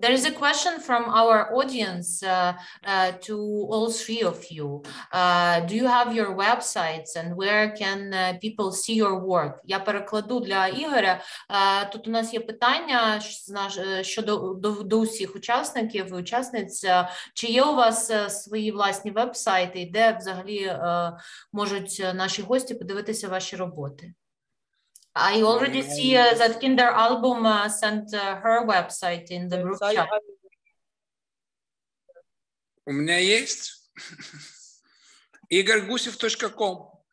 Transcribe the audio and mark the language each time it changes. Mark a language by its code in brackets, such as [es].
[en] There is a question from our audience to all three of you. Do you have your websites, and where can people see your work? [uk] Я перекладу для Ігоря. Тут у нас є питання щодо до усіх учасників і учасниць. Чи є у вас свої власні вебсайти, де взагалі можуть наші гості подивитися ваші роботи? [en] I already see that KinderAlbum sent her website in the group chat. [ru] У меня есть igorgusev.com.